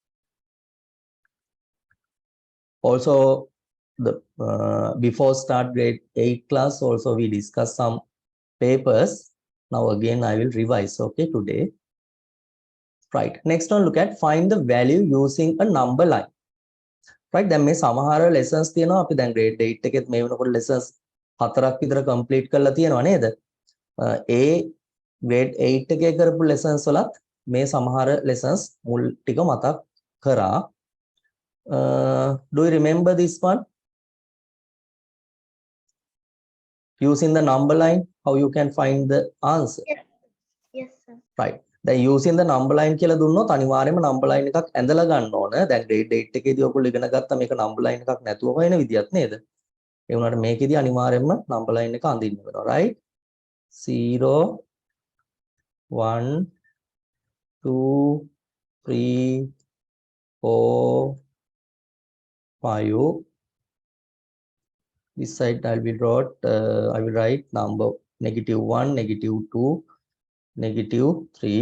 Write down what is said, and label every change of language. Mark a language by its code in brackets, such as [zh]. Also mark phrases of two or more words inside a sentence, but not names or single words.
[en] Also, the before start grade 8 class, also we discuss some papers. Now again, I will revise, okay, today. Right. Next one, look at find the value using a number line. Right. Then [si] මේ සමහර lessons තියෙනවා අපි දැන් grade 8 එකෙත් මේ වෙනකොට lessons 4ක් විතර complete කරලා තියෙනවා නේද? ඒ grade 8 එකේ කරපු lessons වලත් මේ සමහර lessons මුල් ටික මතක් කරා. [en] Do you remember this one? Using the number line, how you can find the answer? Yes, sir. Right. Then using the number line [si] කියලා දුන්නොත් අනිවාර්යයෙන්ම [en] number line [si] එකක් ඇඳලා ගන්න ඕන. දැන් grade 8 එකේදී ඔයගොල්ලෝ ඉගෙන ගත්තා මේක [en] number line [si] එකක් නැතුව හොයන විදියක් නේද? ඒ වුණාට මේකෙදී අනිවාර්යයෙන්ම [en] number line [si] එක අඳින්න වෙනවා, [en] right? 0 1 2 3 4 5. This side I will write number -1, -2, -3.